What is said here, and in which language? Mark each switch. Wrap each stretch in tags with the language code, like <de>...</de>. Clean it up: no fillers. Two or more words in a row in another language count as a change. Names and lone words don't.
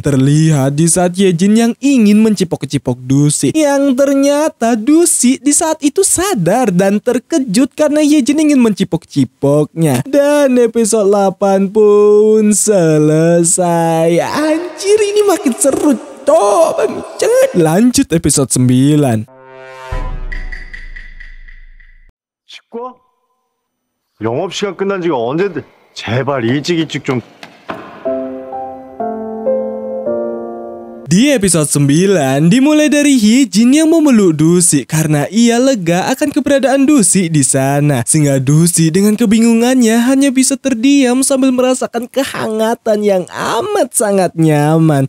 <id>Terlihat di saat Yejin yang ingin mencipok-cipok Dusi, yang ternyata Dusi di saat itu sadar dan terkejut karena Yejin ingin mencipok-cipoknya. Dan episode 8 pun selesai. Anjir, ini makin seru toh banget. Lanjut episode 9.</id> <ko>치과? 영업시간 끝난 지가 언젠데. 제발 일찍 좀.</ko> <id>Di episode 9 dimulai dari Yejin yang memeluk Dusi karena ia lega akan keberadaan Dusi di sana. Sehingga Dusi dengan kebingungannya hanya bisa terdiam sambil merasakan kehangatan yang amat sangat nyaman.</id>